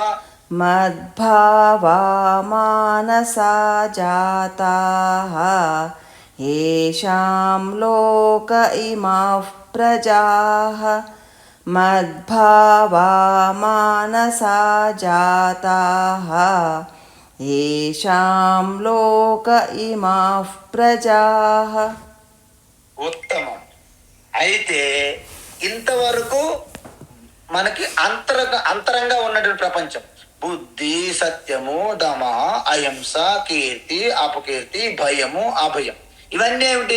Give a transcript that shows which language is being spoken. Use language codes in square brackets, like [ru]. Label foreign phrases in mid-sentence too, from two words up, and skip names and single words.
[sa] मद्भावा मानसा जाताः येषां लोक इमाः प्रजाः मद्भावा मानसा जाताः येषां लोक इमाः प्रजाः [te] ఉత్తమం. అయితే ఇంతవరకు మనకి అంతరంగా ఉన్నటువంటి ప్రపంచం బుద్ధి, సత్యము, దమ, అహింస, కీర్తి, అపకీర్తి, భయము, అభయం, ఇవన్నీ ఏమిటి?